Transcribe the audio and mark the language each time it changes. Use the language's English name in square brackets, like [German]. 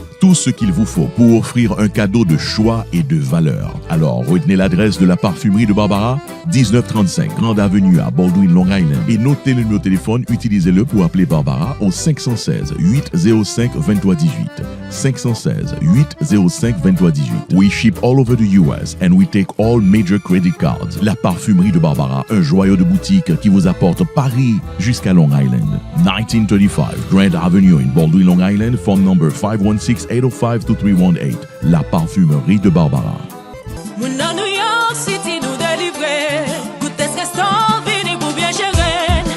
[French] Tout ce qu'il vous faut pour offrir un cadeau de choix et de valeur. Alors, retenez l'adresse de la parfumerie de Barbara, 1935 Grande Avenue à Baldwin, Long Island. Et notez le numéro de téléphone, utilisez-le pour appeler Barbara au 516-805-2318. 516-805-2318. [English] We ship all over the US and we take all major credit cards. [French] La parfumerie de Barbara, un joyau de boutique qui vous apporte Paris jusqu'à Long Island. [English] 1935 Grand Avenue in Baldwin, Long Island, phone number 516-805-2318. [French] La parfumerie de Barbara. Nous dans New York City nous délivrer. Goûter ce restaurant, venez pour bien gérer.